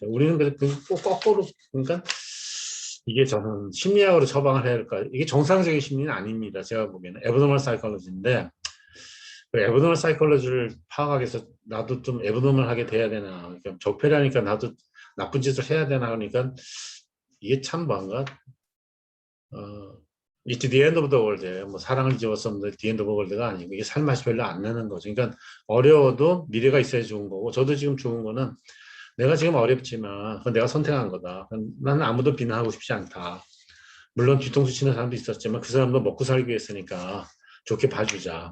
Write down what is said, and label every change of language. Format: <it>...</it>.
<ko>우리는 꼭 거꾸로 그러니까 이게 저는 심리학으로 처방을 해야 할까? 이게 정상적인 심리는 아닙니다. 제가 보기에는 에브노멀 사이콜로지인데 그 에브노멀 사이콜로지를 파악하기 위해서 나도 좀 에브노멀하게 돼야 되나? 그러니까 적폐라니까 나도 나쁜 짓을 해야 되나? 그러니까 이게 참 뭔가</ko> <en>It's the end of the world.</en> <ko>뭐 사랑을 지웠었는데</ko> <en>the end of the world</en> <ko>가 아니고 이게 살맛이 별로 안 나는 거죠. 그러니까 어려워도 미래가 있어야 좋은 거고 저도 지금 좋은 거는 내가 지금 어렵지만 그건 내가 선택한 거다. 나는 아무도 비난하고 싶지 않다. 물론 뒤통수 치는 사람도 있었지만 그 사람도 먹고 살기 위해서니까 좋게 봐주자.</ko>